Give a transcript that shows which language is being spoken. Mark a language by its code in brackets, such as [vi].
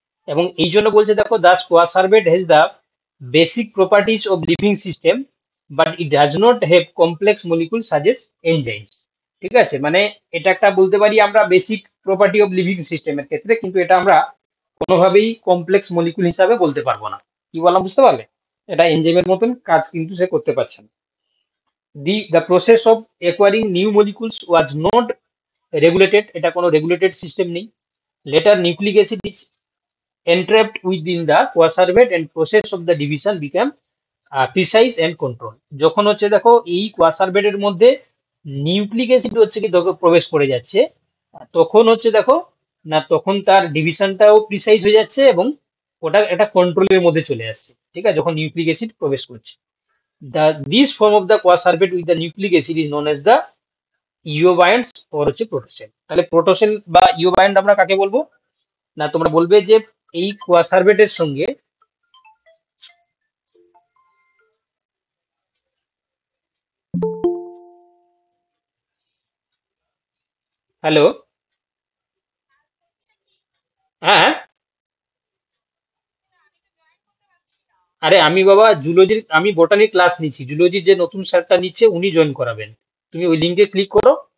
[bn] এবং এই জন্য বলছে দেখো [en] Thus coacervate has the basic properties of living system, but it does not have complex molecule such as enzymes. [bn] ঠিক আছে, মানে এটা একটা বলতে পারি আমরা বেসিক প্রপার্টি অফ লিভিং সিস্টেমের ক্ষেত্রে, কিন্তু এটা আমরা কোনোভাবেই কমপ্লেক্স মলিকুল হিসাবে বলতে পারবো না। কি বললাম বুঝতে পারলে? এটা এনজাইমের মতন কাজ কিন্তু সে করতে পারছে না। [en] The process of acquiring new molecules was not regulated, [bn] এটা কোনো রেগুলেটেড সিস্টেম নেই। [en] Later nucleic acid is entrapped within the coacervate and process of the division became precise and control। [bn] যখন হচ্ছে দেখো এই কোয়াসার্ভেটের মধ্যে নিউক্লিক অ্যাসিড হচ্ছে কি দেখো প্রবেশ করে যাচ্ছে, তখন হচ্ছে দেখো না, তখন তার ডিভিশনটাও প্রিসাইজ হয়ে যাচ্ছে, এবং ওটা একটা কন্ট্রোলের মধ্যে চলে আসছে। ঠিক আছে, যখন নিউক্লিক অ্যাসিড প্রবেশ করছে। [en] This form of the coacervate with the nucleic acid is known as the eobionts or হচ্ছে protocell. [bn] তাহলে প্রোটোসেল বা ইওবায়ন্ট আমরা কাকে বলবো না, তোমরা বলবে যে এই কোয়াসার্ভেটের সঙ্গে, হ্যালো, হ্যাঁ হ্যাঁ, আরে আমি বাবা জুলজির, আমি বোটানির ক্লাস নিচ্ছি, জুলজির যে নতুন স্যারটা নিচ্ছে উনি জয়েন করাবেন। তুমি ওই লিঙ্কে ক্লিক করো।